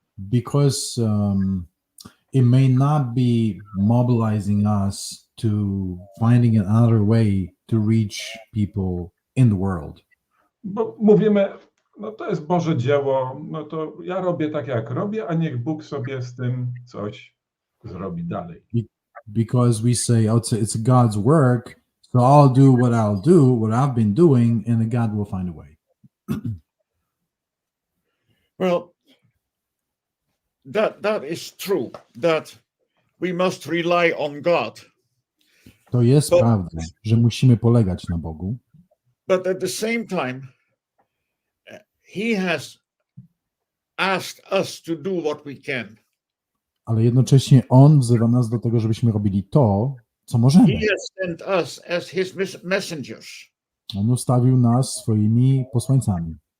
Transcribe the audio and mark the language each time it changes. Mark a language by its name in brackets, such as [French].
[English] Because it may not be mobilizing us to finding another way to reach people in the world. [Polish] Bo mówimy, no to jest Boże dzieło, no to ja robię tak, jak robię, a niech Bóg sobie z tym coś zrobi dalej. [English] Because we say, oh, it's God's work, so I'll do what I've been doing, and God will find a way. Well, that is true, that we must rely on God. [Polish] To jest prawda, że musimy polegać na Bogu, [English] But at the same time, He has asked us to do what we can. [Polish] ale jednocześnie On wzywa nas do tego, żebyśmy robili to, co możemy. [English] He has sent us as His messengers. [Polish] On ustawił nas swoimi posłańcami.